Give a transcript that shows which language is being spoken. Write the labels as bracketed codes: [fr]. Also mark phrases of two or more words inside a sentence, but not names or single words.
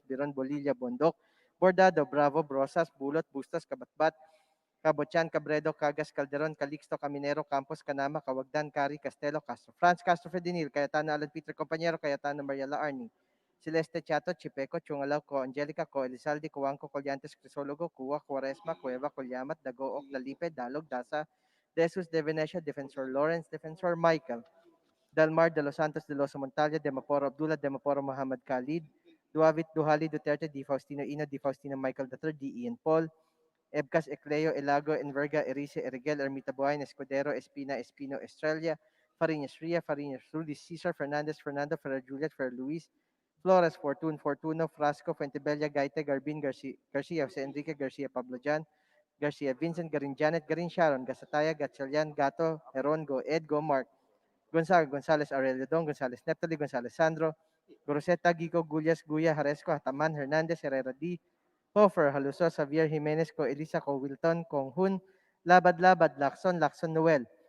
[tl] Biron, Bolilla, Bondok, Bordado, Bravo, Brosas, Bulot, Bustas, Kabatbat, Cabochan, Cabredo, Cagas, Calderon, Calixto, Caminero, Campos, Canama, Cawagdan, Cari, Castelo, Castro, Franz Castro Fedinil, Cayetano Alan Peter Compañero, Cayetano Mariela Arni, Celeste Chato, Chipeco, Chungalaw, Co Angelica, Co Elizalde, Cuanco, Colyantes, Crisologo, Cuwa, Cuaresma, Cueva, Colyamat, Dagook, Dalipe, Dalog, Dasa, Jesus de Venecia, Defensor Lawrence, Defensor Michael, Dalmar de los Santos de los Montalia, Demaporo Abdullah, Demaporo Muhammad Khalid, Duavit Duhali Duterte, Di Faustino Ina, Di Faustino Michael III, Di Ian Paul, Ebcas Ecleo, Elago, Enverga, Erice, Erigel, Ermita Buhain, Escudero, Espina, Espino, Estrella, Fariñas Ria, Fariñas Rudy, Cesar, Fernandez, Fernando, Ferrer Juliet, Ferrer Luis, Flores, Fortun, Fortuno, Frasco, Fuentebella, Gaite, Garbin, Garcia, Jose Enrique, Garcia, Pablo Jan, Garcia, Vincent, Garin Janet, Garin Sharon, Gasataya, Gatchalian, Gato, Herongo, Edgo, Mark, Gonzaga, Gonzales, Aurelio Don, Gonzales, Neptali, Gonzales, Sandro, Goroseta, Gico, Gullas, Guya, Haresco, Hataman, Hernandez, Herrera D, Hofer, Haluso, Xavier Jimenez, Ko Elisa, Ko Wilton, Kong Hun, Labad-Labad, Lacson, Lacson Noel,